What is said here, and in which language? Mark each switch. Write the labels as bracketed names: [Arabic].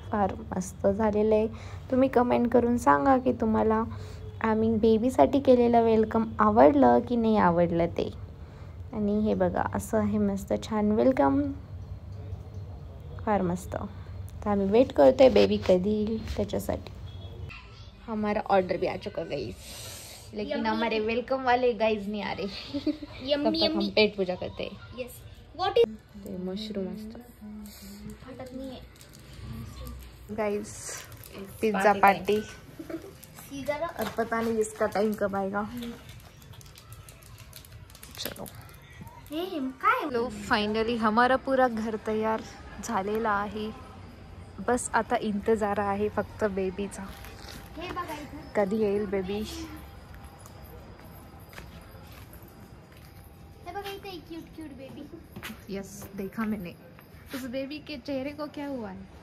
[Marathi] फार मस्त झालेलं आहे. तुम्ही कमेंट करून सांगा की तुम्हाला आम्ही बेबीसाठी केलेलं वेलकम आवडलं की नाही आवडलं ते. आणि हे बघा असं आहे मस्त छान वेलकम. फार मस्त. तर आम्ही वेट करतोय बेबी कधी येईल त्याच्यासाठी. [Hindi] हमारा ऑर्डर भी आ चुका गाइस, लेकिन हमारे वेलकम वाले गाइस नहीं आ रहे. तब तक हम पेट पूजा करते हैं. [English] Yes. What is [Marathi] ते मशरूम असतं फटत नाहीये. [English] Guys. Pizza party. Caesar [Hindi] और पता नहीं इसका टाइम कब आएगा. चलो. [Marathi] हे काय [Hindi] लो फायनली हमारा पूरा घर तयार [Marathi] झालेला आहे. बस आता इंतजार आहे फक्त बेबीचा. हे बघा इथं. कधी येईल बेबी. हे बघा इथे एक क्यूट क्यूट बेबी. [Hindi] यस, देखा मैंने. उस बेबी के चेहरे को क्या हुआ है?